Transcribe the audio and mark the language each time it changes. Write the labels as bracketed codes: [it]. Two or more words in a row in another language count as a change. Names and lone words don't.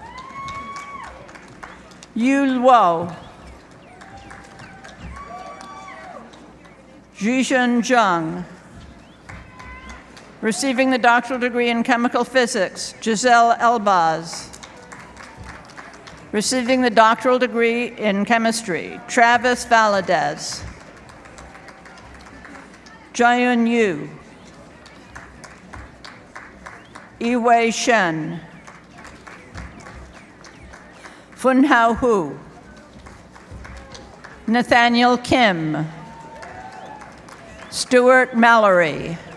[en] Yu Luo, Zhizhen Zhang, receiving the doctoral degree in chemical physics, Giselle Elbaz, receiving the doctoral degree in chemistry, Travis Valadez, Jiayun Yu, Yiwei Shen, Funhao Hu, Nathaniel Kim, Stuart Mallory,